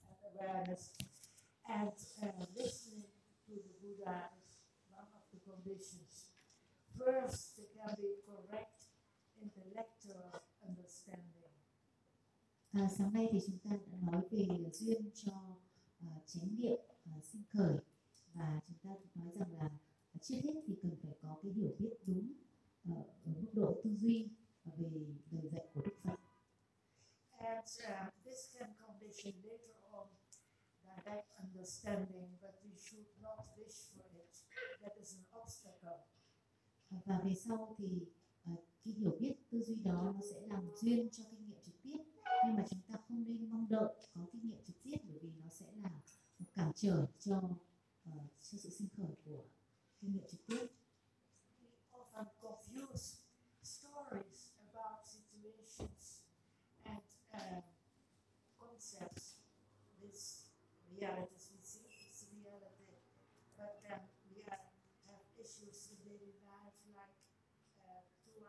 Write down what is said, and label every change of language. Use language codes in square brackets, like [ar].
[en] awareness and listening to the Buddha is one of the conditions. First, there can be correct intellectual understanding. [vi] Sáng nay thì chúng ta đã nói về duyên cho chánh niệm, sinh khởi, và chúng ta nói rằng là trước hết thì cần phải có cái hiểu biết đúng ở mức độ tư duy về lời dạy của Đức Phật. [en] And this can condition later on direct understanding, but we should not wish for it. That is an obstacle. [vi] Và về sau thì cái hiểu biết tư duy đó nó sẽ làm duyên cho kinh nghiệm trực tiếp, nhưng mà chúng ta không nên mong đợi có kinh nghiệm trực tiếp bởi vì nó sẽ là một cản trở cho sự sinh khởi của kinh nghiệm trực tiếp. [en] We often confuse stories about situations and concepts with realities. We see it's reality, but then we have issues in daily life like